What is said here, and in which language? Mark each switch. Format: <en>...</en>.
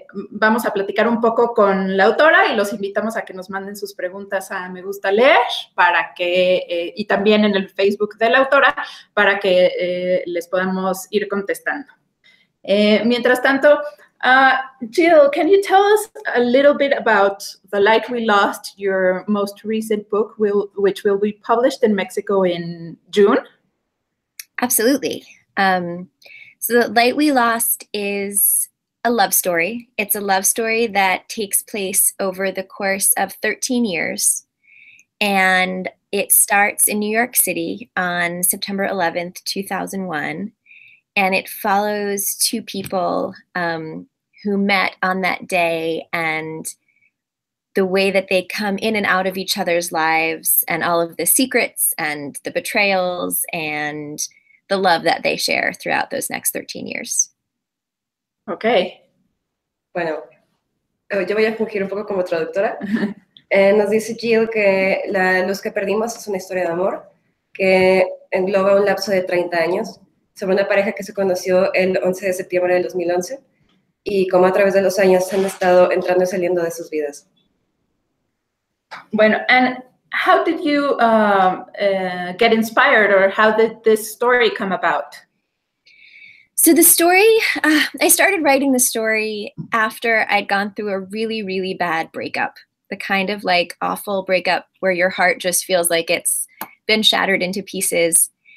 <es>Vamos a platicar un poco con la autora y los invitamos a que nos manden sus preguntas a Me Gusta Leer para que, y también en el Facebook de la autora para que les podamos ir contestando. Mientras tanto,</es> <en>Jill, can you tell us a little bit about The Light We Lost, your most recent book, which will be published in Mexico in June? Absolutely. So The Light We Lost is a love story. It's a love story that takes place over the course of 13 years. And it starts in New York City on September 11th, 2001. And it follows two people who met on that day and the way that they come in and out of each other's lives and all of the secrets and the betrayals and the love that they share throughout those next 13 years. Okay.</en> <es>Bueno, yo voy a fungir un poco como traductora. Nos dice Jill que Los que perdimos es una historia de amor que engloba un lapso de 30 años sobre una pareja que se conoció el 11 de septiembre del 2011 y cómo a través de los años han estado entrando y saliendo de sus vidas.</es> <en>Bueno, and how did you get inspired, or how did this story come about? So the story, I started writing the story after I'd gone through a really, really bad breakup. The kind of like awful breakup where your heart just feels like it's been shattered into pieces.</en>